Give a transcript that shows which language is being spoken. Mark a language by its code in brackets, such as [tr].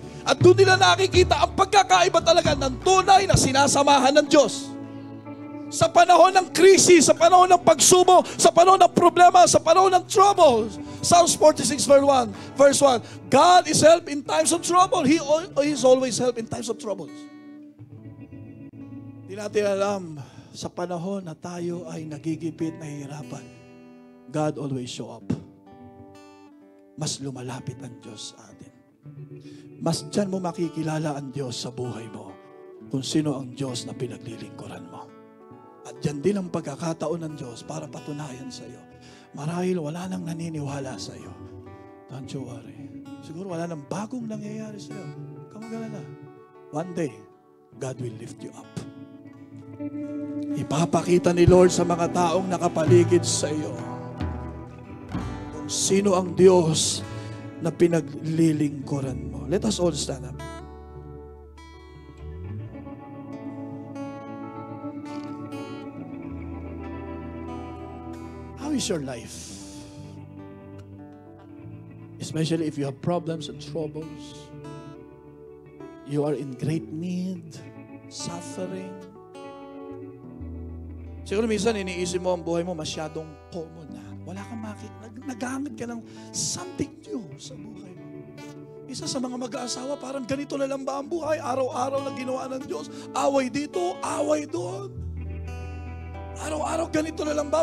[tl] At doon nila nakikita ang pagkakaiba talaga ng tunay na sinasamahan ng Diyos. Sa panahon ng krisis, sa panahon ng pagsubo, sa panahon ng problema, sa panahon ng troubles. [en] Psalms 46 verse 1, God is help in times of trouble. He is always help in times of troubles. [tl] Hindi natin alam, sa panahon na tayo ay nagigipit, nahihirapan, [en] God always show up. [tl] Mas lumalapit ang Diyos sa atin. Mas dyan mo makikilala ang Diyos sa buhay mo kung sino ang Diyos na pinaglilingkuran mo. At dyan din ang pagkakataon ng Diyos para patunayan sa iyo. Marahil wala nang naniniwala sa iyo. [en] Don't you worry. [tl] Siguro wala nang bagong nangyayari sa iyo. Kamagalala. [en] One day, God will lift you up. [tl] Ipapakita ni Lord sa mga taong nakapaligid sa iyo kung sino ang Diyos na pinaglilingkuran mo. [en] Let us all stand up. How is your life? Especially if you have problems and troubles, you are in great need, suffering. [tl] Siguro minsan iniisip mo ang buhay mo masyadong common na. Wala kang nagamit ka ng [en] something new [tl] sa buhay mo. Isa sa mga mag-aasawa, parang ganito na lang ba ang buhay? Araw-araw na ginawa ng Diyos. Away dito, away doon. Araw-araw ganito na lang ba?